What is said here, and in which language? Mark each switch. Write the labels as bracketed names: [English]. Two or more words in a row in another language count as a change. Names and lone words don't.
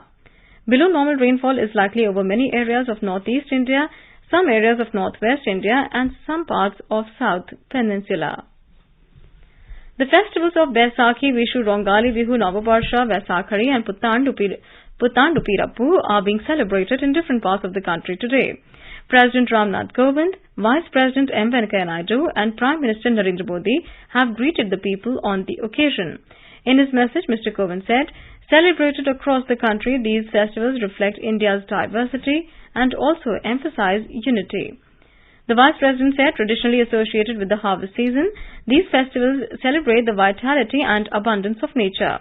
[English] Below normal rainfall is likely over many areas of northeast India, some areas of northwest India and some parts of south peninsula. The festivals of Baisakhi, Vishu, Rongali, Bihu, Navabarsha, Vaisakhari and Puttandu Pirappu are being celebrated in different parts of the country today. President Ramnath Kovind, Vice President M. Venkaiah Naidu and Prime Minister Narendra Modi have greeted the people on the occasion. In his message, Mr. Kovind said, celebrated across the country, these festivals reflect India's diversity and also emphasize unity. The Vice President said, traditionally associated with the harvest season, these festivals celebrate the vitality and abundance of nature.